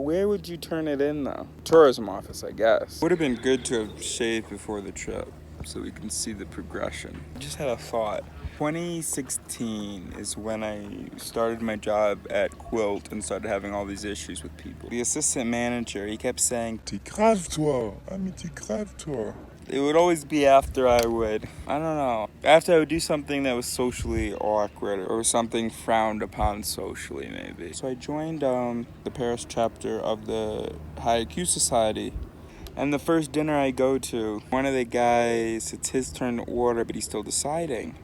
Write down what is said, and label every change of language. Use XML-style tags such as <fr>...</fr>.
<en>Where would you turn it in though? Tourism office, I guess. Would have been good to have shaved before the trip, so we can see the progression. I just had a thought. 2016 is when I started my job at Quilt and started having all these issues with people. The assistant manager, he kept saying,</en> <fr>T'es grave toi, ami, t'es grave toi.</fr> <en>It would always be after I would, I don't know, after I would do something that was socially awkward or something frowned upon socially maybe. So I joined the Paris chapter of the HOOTA Society. And the first dinner I go to, one of the guys, it's his turn to order, but he's still deciding.</en>